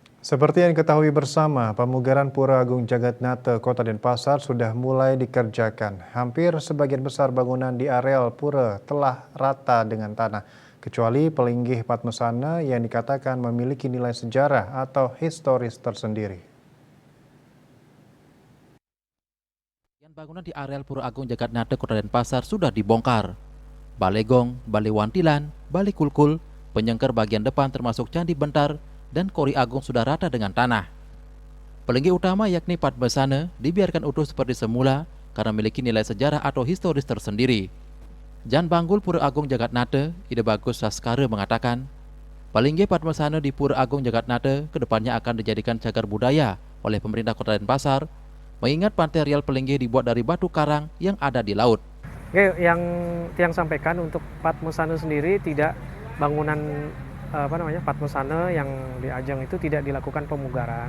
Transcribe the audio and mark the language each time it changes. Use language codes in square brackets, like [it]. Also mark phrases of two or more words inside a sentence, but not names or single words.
[id] Seperti yang diketahui bersama, pemugaran Pura Agung Jagatnata Kota Denpasar sudah mulai dikerjakan. Hampir sebagian besar bangunan di areal pura telah rata dengan tanah, kecuali Pelinggih Padmasana yang dikatakan memiliki nilai sejarah atau historis tersendiri. Bangunan di areal Pura Agung Jagatnata Kota Denpasar sudah dibongkar. Balai Gong, Balai Wantilan, Balai Kulkul, penyengker bagian depan termasuk Candi Bentar, dan Kori Agung sudah rata dengan tanah. Pelinggih utama yakni Padmasana dibiarkan utuh seperti semula karena memiliki nilai sejarah atau historis tersendiri. Jan Banggul Pura Agung Jagatnata, Ide Bagus Saskara mengatakan, Pelinggih Padmasana di Pura Agung Jagatnata kedepannya akan dijadikan cagar budaya oleh pemerintah Kota Denpasar, mengingat pantai Rial Pelinggih dibuat dari batu karang yang ada di laut. Oke, yang Tiang sampaikan untuk Padmasana sendiri tidak bangunan Padmasana yang di Ajang itu tidak dilakukan pemugaran.